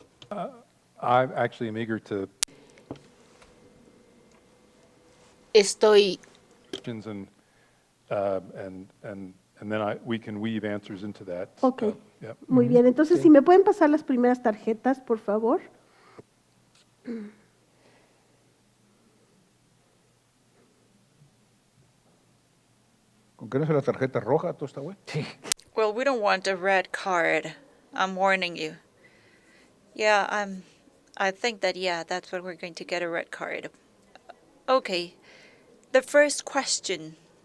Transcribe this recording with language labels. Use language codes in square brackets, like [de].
[en] I actually am eager to [es] Estoy [en] questions and then we can weave answers into that. Ok, Yep. [es] muy bien. Entonces, si me pueden pasar las primeras tarjetas, por favor. ¿Con qué no es la tarjeta roja? ¿Todo está bueno? [en] Well, we don't want a red card. I'm warning you. Yeah, I think that, yeah, that's what we're going to get, a red card. Okay. The first question